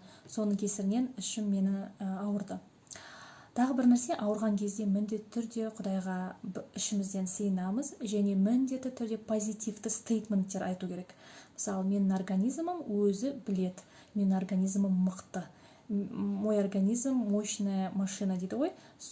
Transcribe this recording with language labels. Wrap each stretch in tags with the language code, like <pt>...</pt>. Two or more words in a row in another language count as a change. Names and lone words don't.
<kk>Соның кесірінен ішім мені ауырды. Тағы бір нәрсе, ауырған кезде міндетті түрде Құдайға ішімізден сыйынамыз, және міндетті түрде позитивті стейтменттер айту керек. Мысалы, менің организмім өзі білет, менің организмім мықты.</kk> <ru>Мой организм мощная машина</ru> <kk>дейді ғой.</kk>